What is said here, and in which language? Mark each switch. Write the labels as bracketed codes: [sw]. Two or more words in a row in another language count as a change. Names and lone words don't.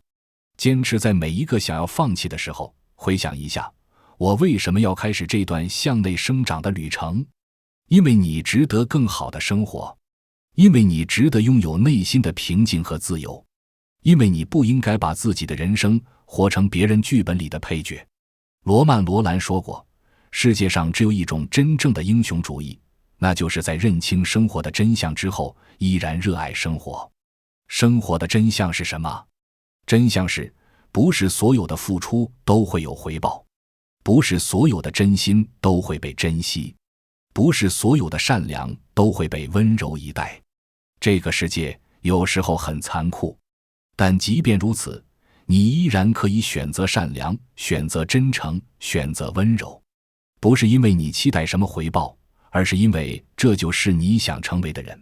[zh] 堅持在每一個想要放棄的時候，回想一下，我為什麼要開始這段向內生長的旅程？因為你值得更好的生活，因為你值得擁有內心的平靜和自由，因為你不應該把自己的人生活成別人劇本裡的配角。羅曼·羅蘭說過，世界上只有一種真正的英雄主義，那就是在認清生活的真相之後，依然熱愛生活。生活的真相是什麼？真相是，不是所有的付出都會有回報，不是所有的真心都會被珍惜，不是所有的善良都會被溫柔以待。這個世界有時候很殘酷，但即便如此，你依然可以選擇善良，選擇真誠，選擇溫柔。不是因為你期待什麼回報，而是因為這就是你想成為的人。